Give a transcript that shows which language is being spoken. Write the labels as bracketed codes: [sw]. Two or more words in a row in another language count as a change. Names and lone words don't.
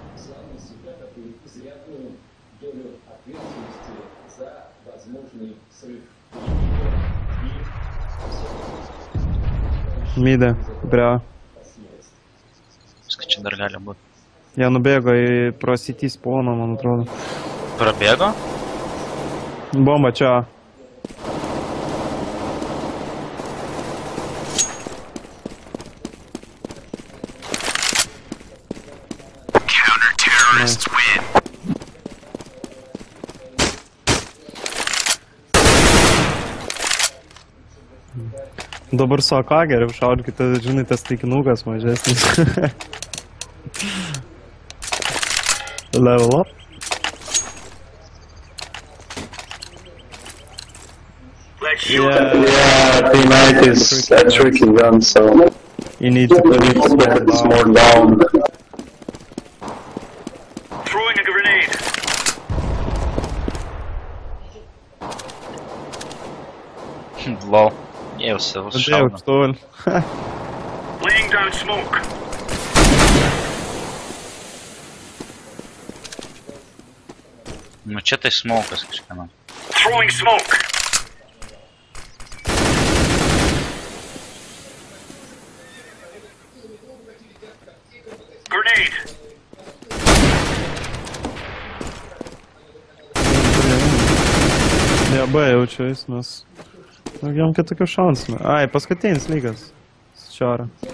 [lt] Midė, prie A. Viską čia dar gali būti. Jie nubėgo į pro CT spawną, man atrodo. Prabėgo? Bomba čia A. [en] Counter-terrorists win. [lt] Dabar su AK geriau šaudykite, žinai, tas taikinukas mažesnis. [en] Level up. Let's shoot. Yeah, P90 is a tricky gun, so You need to put it get it more down. Throwing a grenade. Lol. [lt] Jie jau savus Padėjau šauna. aukštolį. [en] Laying down smoke. [lt] Nu čia tai smokas kažkieno. [en] Throwing smoke. Grenade. [lt] Ne, B jaučiais, nes... Jam kitokių šansų. Ai, paskutinis lygas. Šiorą.